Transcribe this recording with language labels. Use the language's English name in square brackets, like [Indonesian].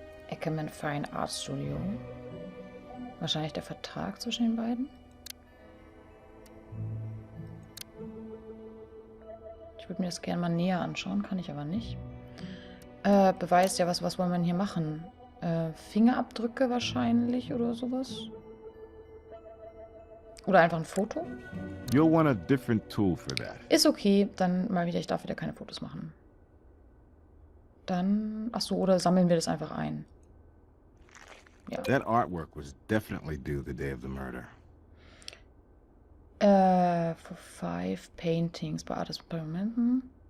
[German] Ackerman Fine Art Studio. Wahrscheinlich der Vertrag zwischen den beiden. Ich würde mir das gerne mal näher anschauen, kann ich aber nicht. Beweist ja, was wollen wir denn hier machen? Fingerabdrücke wahrscheinlich oder sowas? Oder einfach ein Foto? [English] You'll want a different tool for that. [German] Ist okay, dann mal wieder, ich darf wieder keine Fotos machen. Dann, achso, oder sammeln wir das einfach ein? Ja. [English] That artwork was definitely due the day of the murder. For 5 paintings by artist experimenten.